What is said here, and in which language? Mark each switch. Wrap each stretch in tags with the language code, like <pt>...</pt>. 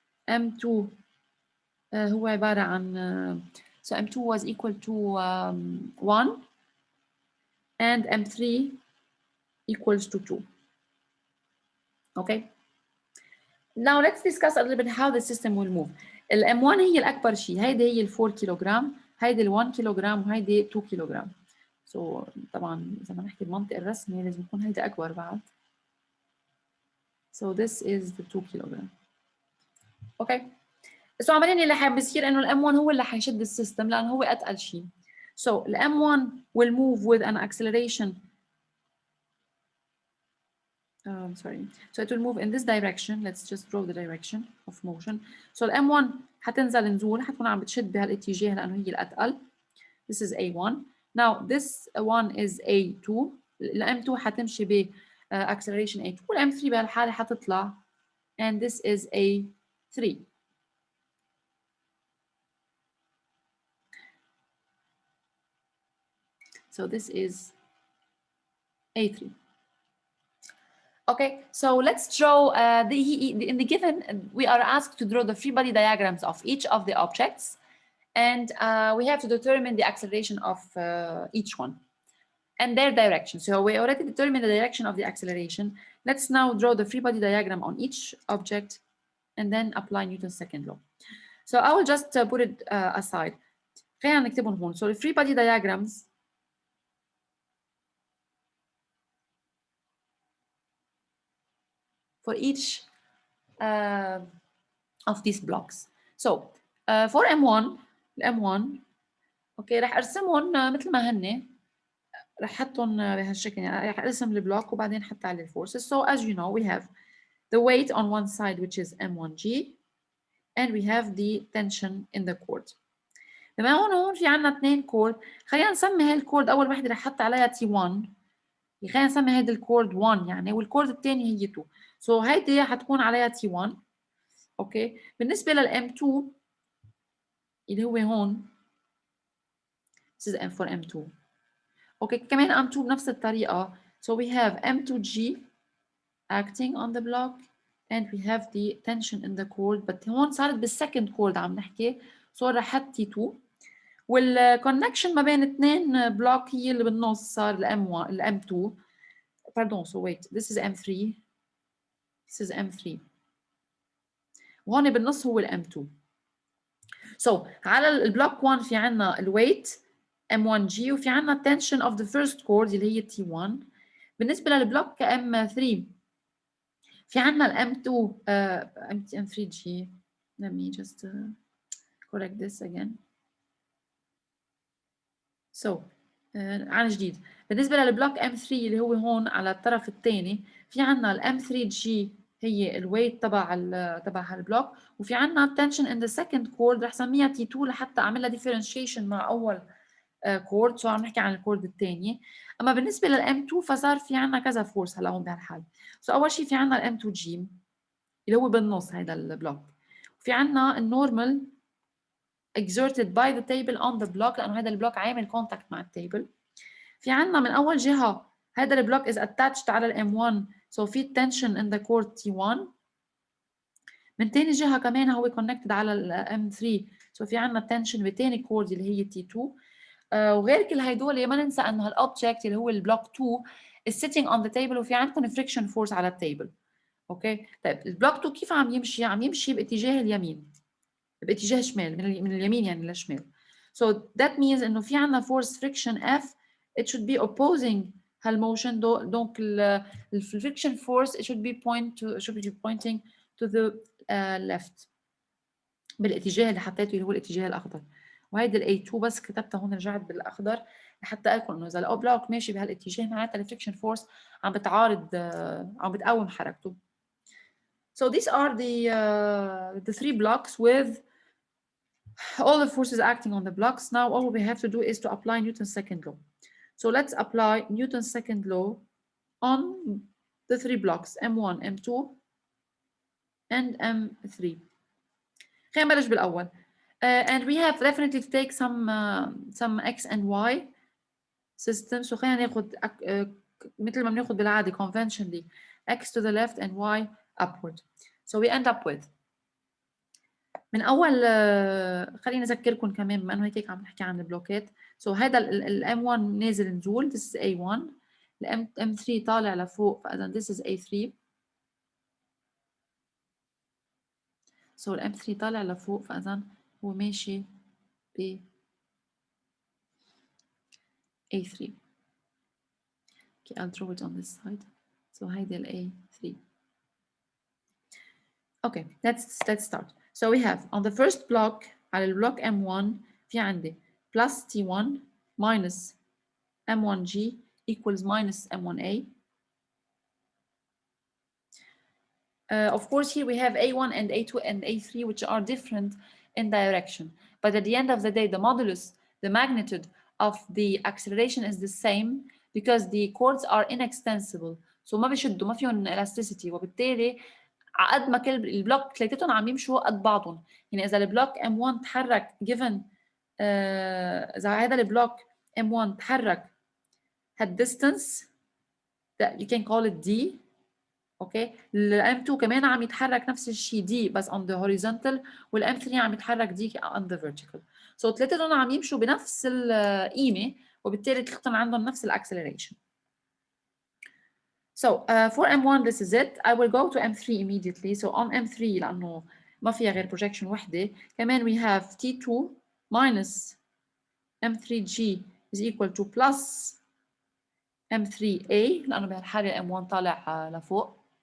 <en>M2</en> <ar>هو عبارة عن</ar> <en>so M2 was equal to 1 and M3 equals to 2. Okay. Now let's discuss a little bit how the system will move.</en> <ar>ال M1 هي الأكبر شيء، هيدي هي ال 4 كيلوغرام، هيدي ال 1 كيلوغرام وهيدي 2 كيلوغرام.</ar> <en>So</en> <ar>طبعا إذا بدنا نحكي المنطق الرسمي لازم يكون هيدا أكبر بعد.</ar> <en>So this is the 2 kilogram. Okay. So</en> <ar>عمليا اللي حيصير إنه ال M1 هو اللي حيشد السيستم لأنه هو أتقل شيء.</ar> <en>So</en> <ar>ال</ar> <en>M1 will move with an acceleration. Sorry. So it will move in this direction. Let's just draw the direction of motion. So</en> <ar>ال M1 حتنزل نزول حتكون عم بتشد بهالاتجاه لأنه هي الأتقل.</ar> <en>This is A1. Now this one is A2.</en> <ar>ال M2 حتمشي ب acceleration A2 وال M3 بهالحالة حتطلع</ar> <en>and this is A3. So this is A3. Okay, so let's draw in the given, we are asked to draw the free body diagrams of each of the objects, and we have to determine the acceleration of each one and their direction. So we already determined the direction of the acceleration. Let's now draw the free body diagram on each object and then apply Newton's second law. So I will just put it aside.</en> <ar>خلينا نكتبهم هون.</ar> <en>So the free body diagrams for each of these blocks. So for M1, okay,</en> <ar>رح ارسمهم مثل ما هن، رح حطهم بهالشكل، يعني رح ارسم البلوك وبعدين حط عليه الفورسز.</ar> <en>So as you know, we have the weight on one side which is M1G and we have the tension in the cord.</en> <ar>بما هون في عنا 2 كورد، خلينا نسمي هاي الكورد أول وحدة رح حط عليها T1، خلينا نسمي هيدي الكورد 1 يعني، والكورد الثاني هي 2. So هيدي حتكون عليها T1. اوكي، بالنسبة لل M2 اللي هو هون</ar> <en>this is for M2.</en> <ar>اوكي، كمان M2 بنفس الطريقة.</ar> <en>So we have M2G acting on the block and we have the tension in the cord, but</en> <ar>هون صارت بالسكند كورد عم نحكي، صار رح حط T2 والكونكشن ما بين اثنين بلوك هي اللي بالنص صار ال M1 ال M2.</ar> <en>Pardon, so wait, this is M3, this is M3</en> <ar>وهون بالنص هو ال M2. So على البلوك 1 في عنا الويت M1G وفي عنا</ar> <en>tension of the first chord</en> <ar>اللي هي T1. بالنسبة للبلوك M3 في عنا ال M2 M3G.</ar> <en>Let me just correct this again.</en> <ar>So عن جديد بالنسبة للبلوك M3 اللي هو هون على الطرف الثاني في عنا ال M3G هي الويت تبع هالبلوك، وفي عنا</ar> <en>tension in the second chord</en> <ar>رح سميها T2 لحتى اعمل لها differentiation مع اول chord. So عم نحكي عن الكورد الثاني. اما بالنسبه لل M2 فصار في عنا كذا فورس هلا هون بهالحال. So اول شيء في عنا ال M2G اللي هو بالنص هذا البلوك، وفي عنا النورمال</ar> <en>exerted by the table on the block</en> <ar>لانه هذا البلوك عامل كونتاكت مع التيبل. في عنا من اول جهه هذا البلوك</ar> <en>is attached</en> <ar>على ال M1</ar> <en>so في tension in the cord T1.</en> <ar>من ثاني جهه كمان هو</ar> <en>connected</en> <ar>على ال M3</ar> <en>so في عنا tension</en> <ar>بثاني كورد اللي هي T2. وغير كل هيدول ما ننسى انه هالاوبجكت اللي هو البلوك 2</ar> <en>is sitting on the table</en> <ar>وفي عندكم friction force على التيبل. اوكي، طيب البلوك 2 كيف عم يمشي؟ عم يمشي باتجاه اليمين، باتجاه شمال، من اليمين يعني للشمال.</ar> <en>So that means</en> <ar>إنه في عنا</ar> <en>force friction F, it should be opposing هالmotion. Donc the friction force it should be pointing to the left</en> <ar>بالاتجاه اللي حطيته اللي هو الاتجاه الأخضر. وهيدي ال A2 بس كتبتها هون رجعت بالأخضر لحتى أقول إنه إذا البلوك ماشي بهالاتجاه معناتها الفريكشن فورس عم بتعارض عم بتقاوم حركته.</ar> <en>So these are the three blocks with all the forces acting on the blocks. Now all we have to do is to apply Newton's second law. So let's apply Newton's second law on the three blocks M1, M2 and M3.</en> <ar>خلينا نبلش بالأول.</ar> <en>And we have definitely to take some X and Y system. So</en> <ar>خلينا ناخد مثل ما بناخد بالعادة</ar> <en>conventionally X to the left and Y upward. So we end up with</en> <ar>من أول خلينا أذكركم كمان بما إنه هيك عم نحكي عن البلوكات. So هذا ال M1 نازل نزول,</ar> <en>this is A1.</en> <ar>ال M3 طالع لفوق, فإذا</ar> <en>this is A3.</en> <ar>So ال M3 طالع لفوق, فإذا هو ماشي ب A3.</ar> <en>Okay, I'll draw it on this side.</en> <ar>So هيدا ال A3.</ar> <en>Okay, let's start. So we have on the first block</en> <ar>على البلوك M1 في عندي</ar> <en>plus T1 minus M1G equals minus M1A. Of course, here we have A1 and A2 and A3, which are different in direction. But at the end of the day, the modulus, the magnitude of the acceleration is the same because the chords are inextensible.</en> <ar>So ما بيشدوا, ما فيهم</ar> <en>elasticity.</en> <ar>وبالتالي قد ما كل البلوك ثلاثتهم عم يمشوا قد بعضهم. يعني إذا البلوك M1 تحرك</ar> <en>given</en> <ar>إذا هذا البلوك M1 تحرك had</ar> <en>distance that you can call it D.</en> <ar>اوكي, الM2 كمان عم يتحرك نفس الشيء D بس</ar> <en>on the horizontal,</en> <ar>والM3 عم يتحرك D</ar> <en>on the vertical.</en> <ar>So ثلاثتهم عم يمشوا بنفس القيمة, وبالتالي ثلاثتهم عندهم نفس الاكسلريشن.</ar> <en>So for M1 this is it. I will go to M3 immediately. So on M3</en> <ar>لأنه ما فيها غير projection وحدة,</ar> <en>كمان we have T2 minus M3G is equal to plus M3A</en> <ar>لأنه بهالحالة M1 طالع لفوق.</ar>